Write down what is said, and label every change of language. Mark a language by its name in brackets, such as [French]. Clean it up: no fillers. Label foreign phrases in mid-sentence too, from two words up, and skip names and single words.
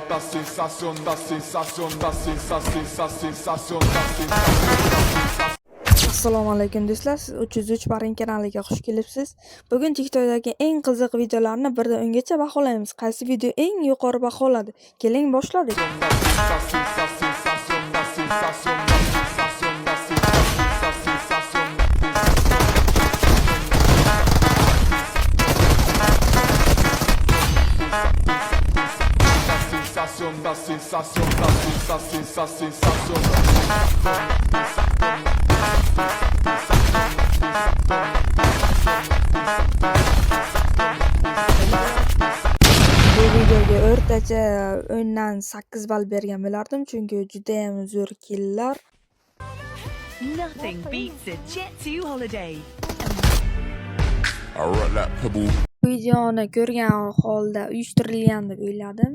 [Spanish] da sensación, da sensación, da sensación, da sensación, da sensación. [Uzbek] Assalomu alaykum do'stlar, siz 303 Barin kanaliga xush kelibsiz. Bugun TikTokdagi eng qiziq videolarni birdan ungacha baholaymiz. Qaysi video eng yuqori baho oladi? Keling boshladik. [Spanish] Da sensación, da sensación, da sensación. [Uzbek] Bu videoga o'rtacha o'ndan 8 ball bergan bo'lardim, chunki juda ham zo'r killlar. [English] Nothing beats a Jet 2 holiday. I rock like pebble. [Uzbek] Videoni ko'rgan holda uyushtirilgan deb o'yladim.